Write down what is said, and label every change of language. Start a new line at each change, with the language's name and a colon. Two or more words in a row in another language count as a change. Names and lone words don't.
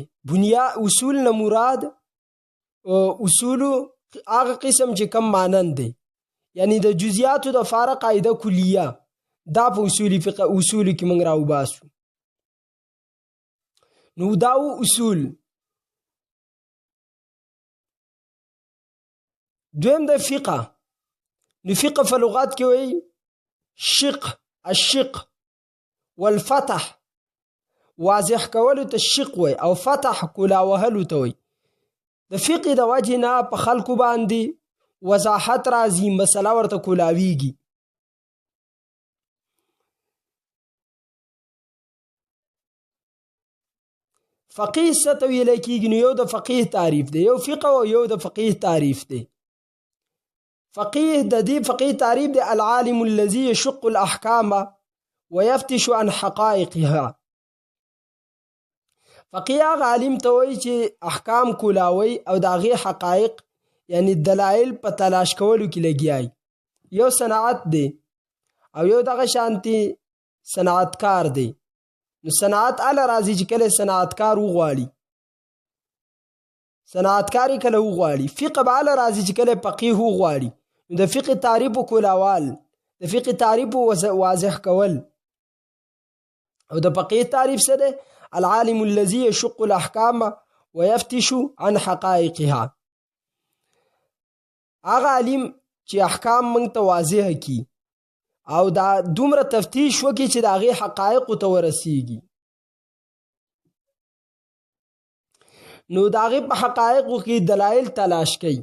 Pashto: بنیاد اصول نه مراد اصول هغه قسم چې کم مانند دی، یعنی د جزئیاتو د لپاره قاعده کلیه. دا په اصول فقه اصول کې موږ راوباسو. نو دا اصول. دویم د فقه. نو فقه په لغت کې وایي شق،
Arabic: الشق والفتح،
Pashto: واضح کولو ته شق وایي او فتح کولا وهلو ته وایي. د فقه د وجه نه په خلکو باندې وضاحت راځي، مسله ورته کولاویږي. فقيه څه ته ویل کېږي؟ نو یو د فقيه تعریف دی، یو فقه او یو د فقيه تعریف دی. فقيه د دې فقيه تعریف دی
Arabic: العالم الذي يشق الاحکام ويفتش عن حقائقها.
Pashto: فقيه هغه عالم ته وایي چې احکام کولاوي او د هغې حقایق یعنی دلایل په تلاش کولو کې لګیای. یو صنعت دی او یو دغه شانتي صنعتکار دی. نو صنعت اله راځي چې کله صنعتکار وغواړي، صنعتکاری کله وغواړي. فقه به اله راځي چې کله فقيه وغواړي. نو د فقه تعریف کولاوال، د فقه تعریف واضح کول. او د فقيه تعریف څه دی؟
Arabic: العالم الذي يشق الاحکام ويفتش عن حقائقها.
Pashto: هغه عالم چې احکام موږ ته واضح کی او دا دومره تفتیش وکړي چې د هغې حقایقو ته ورسیږي. نو د هغې په حقایقو کې دلایل تلاش کوي.